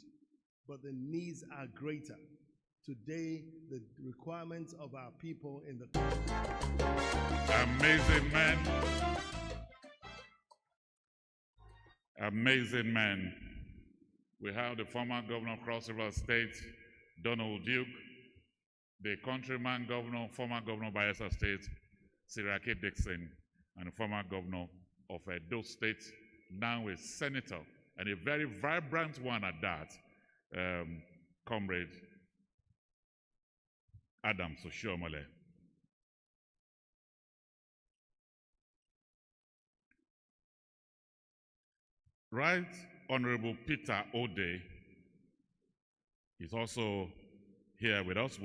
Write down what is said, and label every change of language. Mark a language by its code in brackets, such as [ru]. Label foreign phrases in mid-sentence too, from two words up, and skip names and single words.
[en] But the needs are greater. Today, the requirements of our people in the... Amazing man. Amazing man. We have the former governor of Cross River State, Donald Duke, the countryman governor, former governor of Bayelsa State, Siraki Dixon, and the former governor of Edo State, now a senator, and a very vibrant one at that, Comrade Adam Oshiomhole. Right Honorable Peter Ode is also here with us.